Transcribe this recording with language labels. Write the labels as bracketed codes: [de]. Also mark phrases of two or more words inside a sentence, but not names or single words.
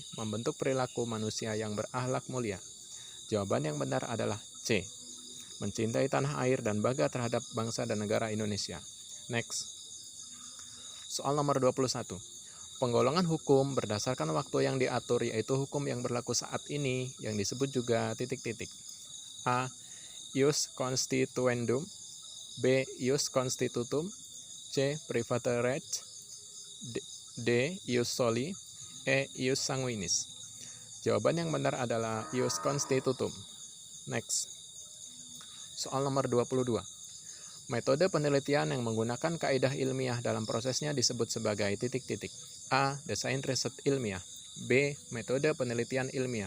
[id] Membentuk perilaku manusia yang berakhlak mulia. Jawaban yang benar adalah C. Mencintai tanah air dan bangga terhadap bangsa dan negara Indonesia. Next. Soal nomor 21. Penggolongan hukum berdasarkan waktu yang diatur yaitu hukum yang berlaku saat ini yang disebut juga titik-titik. [la] A. Ius constituendum. B. Ius constitutum. C. Private rege. D. Ius soli. E. Ius sanguinis. [id] Jawaban yang benar adalah [la] Ius constitutum. [id] Next. Soal nomor 22. Metode penelitian yang menggunakan kaidah ilmiah dalam prosesnya disebut sebagai titik-titik. A. Desain riset ilmiah. B. Metode penelitian ilmiah.